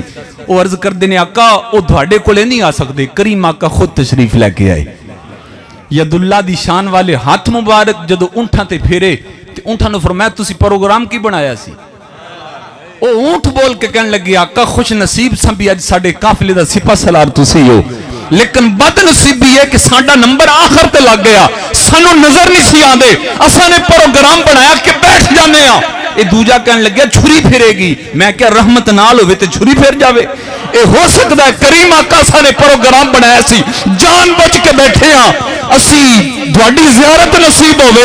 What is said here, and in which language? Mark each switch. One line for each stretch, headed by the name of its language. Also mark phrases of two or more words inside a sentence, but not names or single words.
Punjabi: ਉਹ ਅਰਜ਼ ਕਰਦੇ ਨੇ ਆਕਾ ਉਹ ਤੁਹਾਡੇ ਕੋਲੇ ਨਹੀਂ ਆ ਸਕਦੇ। ਕਰੀਮ ਆਕਾ ਖੁਦ ਤਸ਼ਰੀਫ ਲੈ ਕੇ ਆਏ। ਯਦੁੱਲਾ ਦੀ ਸ਼ਾਨ ਵਾਲੇ ਹੱਥ ਮੁਬਾਰਕ ਜਦੋਂ ਊਂਠਾਂ ਤੇ ਫੇਰੇ ਤੇ ਊਂਠਾਂ ਨੂੰ ਫਰਮਾਇਆ ਤੁਸੀਂ ਪ੍ਰੋਗਰਾਮ ਕੀ ਬਣਾਇਆ ਸੀ? ਉਹ ਊਂਠ ਬੋਲ ਕੇ ਕਹਿਣ ਲੱਗੇ ਆਕਾ ਖੁਸ਼ ਨਸੀਬ ਸਾਂ ਵੀ ਅੱਜ ਸਾਡੇ ਕਾਫਲੇ ਦਾ ਸਿਪਾ ਸਲਾਰ ਤੁਸੀਂ ਹੋ, ਲੇਕਿਨ ਬਦਨਸੀਬੀ ਹੈ ਕਿ ਸਾਡਾ ਨੰਬਰ ਆਖਿਰ ਤੇ ਲੱਗ ਗਿਆ, ਸਾਨੂੰ ਨਜ਼ਰ ਨਹੀਂ ਸੀ ਆਂਦੇ, ਅਸਾਂ ਨੇ ਪ੍ਰੋਗਰਾਮ ਬਣਾਇਆ ਕਿ ਬੈਠ ਜਾਣੇ ਆ। ਯੇ ਦੂਜਾ ਕਹਿਣੇ ਲੱਗੇ ਛੁਰੀ ਫਿਰੇਗੀ। ਮੈਂ ਕਿਆ ਰਹਿਮਤ ਨਾਲ ਹੋਵੇ ਤੇ ਛੁਰੀ ਫਿਰ ਜਾਵੇ? ਯੇ ਹੋ ਸਕਤਾ ਹੈ ਕਰੀਮ ਆਕਾ ਸਾਨੇ ਪ੍ਰੋਗਰਾਮ ਬਣਾਇਆ ਸੀ, ਜਾਨ ਬਚ ਕੇ ਬੈਠੇ ਆ ਅਸੀਂ ਤੁਹਾਡੀ ਜ਼ਿਆਰਤ ਨਸੀਬ ਹੋਵੇ।